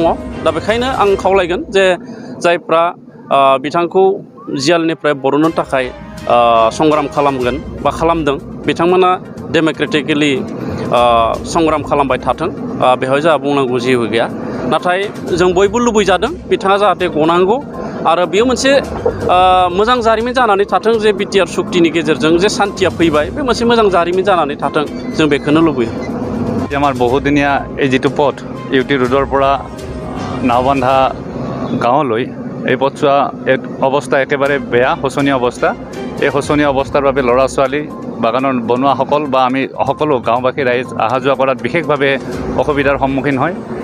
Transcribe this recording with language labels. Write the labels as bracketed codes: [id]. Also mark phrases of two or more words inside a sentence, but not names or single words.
[brx] दा बेखायनो आं खावलायगोन जे जायफ्रा बिथांखौ जेलनिफ्राय बरननो थाखाय संग्राम खालामगोन बा खालामदों, बिथांमोना डेम'क्रेटिकेलि संग्राम खालामबाय थाथों। बेवहाय जोंहा बुंनांगौ जेबो गैया। नाथाय जों बयबो लुबैजादों बिथाङा जाहाथे गनांगौ आरो बेयो मोनसे मोजां जारिमिन जानानै थाथों जे बिटिआर सुक्तिनि गेजेरजों जे शान्तिया फैबाय, बे मोनसे मोजां जारिमिन जानानै थाथों, जों बेखौनो लुबैयो। [as] আমাৰ বহুদিনীয়া এই যিটো পথ ইউটি ৰোডৰ পৰা নাওবান্ধা গাঁৱলৈ, এই পথছোৱা অৱস্থা একেবাৰে বেয়া, শোচনীয় অৱস্থা। এই শোচনীয় অৱস্থাৰ বাবে ল'ৰা ছোৱালী, বাগানৰ বনোৱাসকল বা আমি সকলো গাঁওবাসী ৰাইজ অহা যোৱা কৰাত বিশেষভাৱে অসুবিধাৰ সন্মুখীন হয়।